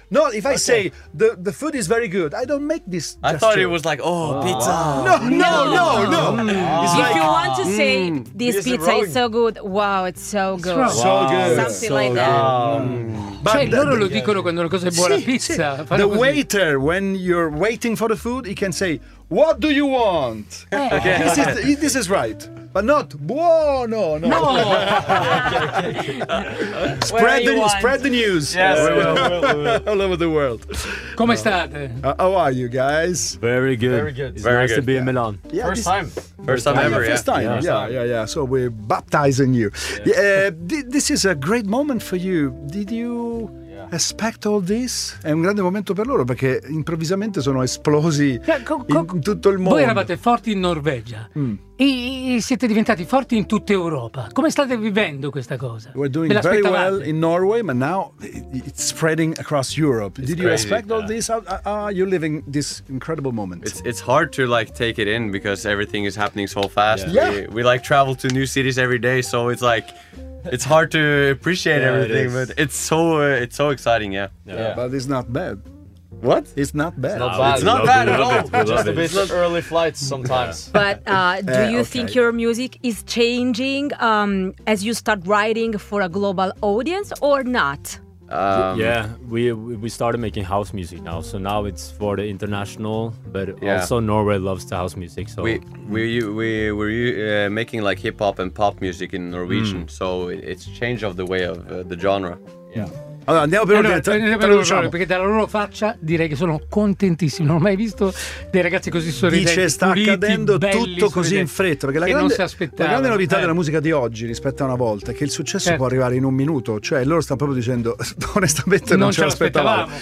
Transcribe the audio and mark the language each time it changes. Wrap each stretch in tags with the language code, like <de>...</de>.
<en>No, if I say the food is very good, I don't make this gesture. I thought it was like pizza. No. If you want to say this pizza is so good, wow, it's so good. It's so good. Something so like good. That.</en> <it>Cioè, loro lo dicono quando una cosa è buona, pizza.</it> <en>The waiter when you're waiting for the food, he can say, "What do you want?" Okay. This is right, but not buono. No. spread the news. Yes, we will. All over the world.</en> <it>Come state?</it> <en>How are you guys? Very good. Very good. It's nice to be in Milan. Yeah, first time ever. First time. So we're baptizing you. Yes. This is a great moment for you. Did you? Expect all this?</en> <it>È un grande momento per loro perché improvvisamente sono esplosi in tutto il mondo. Voi eravate forti in Norvegia e siete diventati forti in tutta Europa. Come state vivendo questa cosa?</it> <en>We're doing very well in Norway, but now it's spreading across Europe. It's Did crazy, you expect all this? How are you living this incredible moment? It's hard to like take it in because everything is happening so fast. Yeah. We like travel to new cities every day, so it's like it's hard to appreciate everything, but it's so exciting, yeah. But it's not bad. What? It's not bad. It's not bad at all. Just a bit. It's not early flights sometimes. Yeah. But do you think your music is changing as you start writing for a global audience or not? We started making house music now, so now it's for the international, but also Norway loves the house music. So we're making like hip hop and pop music in Norwegian, so it's change of the way of the genre.</en> <it>Yeah. Allora andiamo per ordine, traduciamo. Perché dalla loro faccia direi che sono contentissimi. Non ho mai visto dei ragazzi così sorridenti. Dice sta puliti, accadendo belli, tutto così sorridenti. In fretta. Perché la grande novità della musica di oggi rispetto a una volta è che il successo può arrivare in un minuto. Cioè loro stanno proprio dicendo onestamente non ce l'aspettavamo.</it>